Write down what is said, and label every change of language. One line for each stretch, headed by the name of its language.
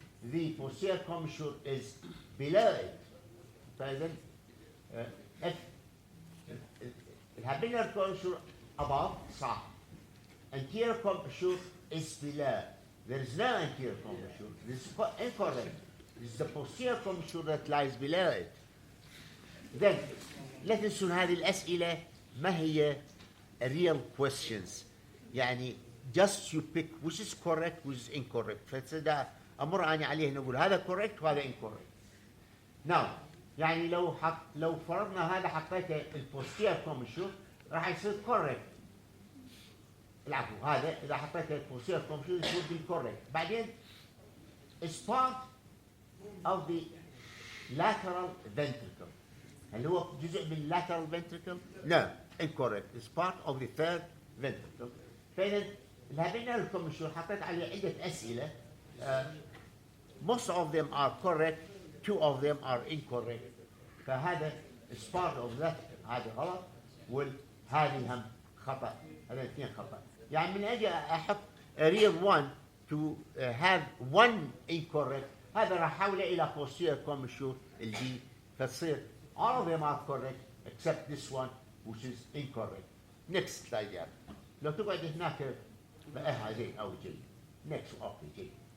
English: The posterior commissure is below it. So then, if the habenular commissure above,
Arabic: صح.
English: Anterior commissure is below. There is no anterior commissure. This is incorrect. This is the posterior commissure that lies below it. Then,
Arabic: لا تنسون هذه الأسئلة ما هي
English: real questions.
Arabic: يعني
English: just you pick which is correct, which is incorrect.
Arabic: فإذا أمر أنا عليه نقول هذا correct وهذا incorrect. Now, يعني لو فرضنا هذا حطيته البوستير كوميشور راح يصير correct. العفو هذا إذا حطيته البوستير كوميشور
English: it would be correct.
Arabic: بعدين
English: it's part of the lateral ventricle.
Arabic: هل هو جزء من
English: lateral ventricle؟ No, incorrect. It's part of the third ventricle.
Arabic: فإذا الهابينال كوميشور حطيت عليه عدة أسئلة.
English: Most of them are correct, 2 of them are incorrect.
Arabic: فهذا
English: is part of that.
Arabic: هذا غلط وهذه هم خطأ. هذا 2 خطأ. يعني من أجل أحط
English: a real one to have 1 incorrect.
Arabic: هذا راح أحوله إلى
English: posterior commissure
Arabic: البي فتصير
English: all of them are correct except this one which is incorrect. Next slide
Arabic: يعني. لو تقعد هناك بقى زين او جي
English: next
Arabic: اوكي جي.